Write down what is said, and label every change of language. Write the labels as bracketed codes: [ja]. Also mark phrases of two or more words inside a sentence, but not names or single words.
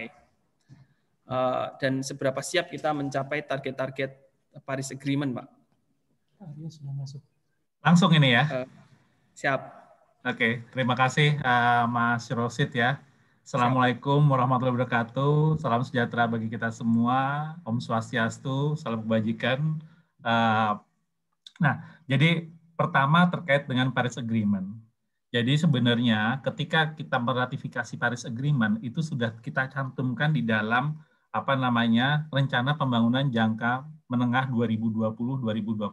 [id] Dan seberapa siap kita mencapai target-target Paris Agreement, Pak? Sudah masuk. Langsung ini ya? Siap. Oke, terima kasih Mas Rosid ya. [ar] السلام عليكم ورحمة الله وبركاته. [id] Salam sejahtera bagi kita semua. Om Swastiastu, salam kebajikan. Nah, jadi pertama terkait dengan Paris Agreement. Jadi sebenarnya ketika kita meratifikasi Paris Agreement itu sudah kita cantumkan di dalam rencana pembangunan jangka menengah 2020-2024.